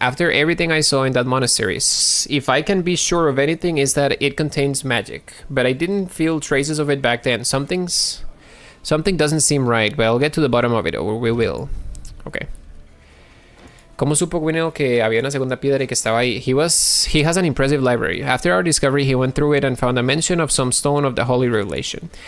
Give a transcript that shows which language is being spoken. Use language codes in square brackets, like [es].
[en] After everything I saw in that monastery, if I can be sure of anything, is that it contains magic. But I didn't feel traces of it back then. Something doesn't seem right, but I'll get to the bottom of it, or we will. Okay. [es] ¿Cómo supo Gwinnell que había una segunda piedra y que estaba ahí? [en] He has an impressive library. After our discovery, he went through it and found a mention of some stone of the Holy Revelation.